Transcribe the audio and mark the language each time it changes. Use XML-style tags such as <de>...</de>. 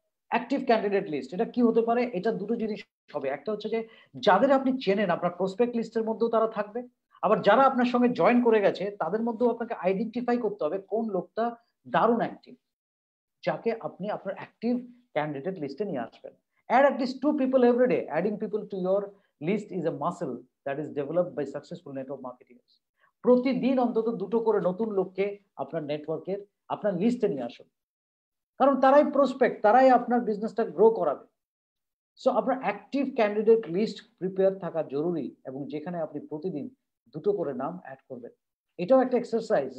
<bn>Active candidate list এটা কি হতে পারে? এটা দুটো জিনিস হবে। একটা হচ্ছে যে যাদের আপনি চেনেন আপনার প্রসপেক্ট লিস্টের মধ্যেও তারা থাকবে, আবার যারা আপনার সঙ্গে জয়েন করে গেছে তাদের মধ্যেও আপনাকে আইডেন্টিফাই করতে হবে কোন লোকটা দারুণ অ্যাক্টিভ, যাকে আপনি আপনার অ্যাক্টিভ ক্যান্ডিডেট লিস্টে নিয়ে আসবেন।</bn> <en>Add at least 2 people every day. Adding people to your list is a muscle that is developed by successful network marketers.</en> <bn>প্রতিদিন অন্তত দুটো করে নতুন লোককে আপনার নেটওয়ার্কের আপনার লিস্টে নিয়ে আসুন, কারণ তারাই প্রসপেক্ট, তারাই আপনার বিজনেসটা গ্রো করাবে। সো আপনার অ্যাক্টিভ ক্যান্ডিডেট লিস্ট প্রিপেয়ার থাকা জরুরি, এবং যেখানে আপনি প্রতিদিন দুটো করে নাম অ্যাড করবেন। এটাও একটা এক্সারসাইজ।</bn>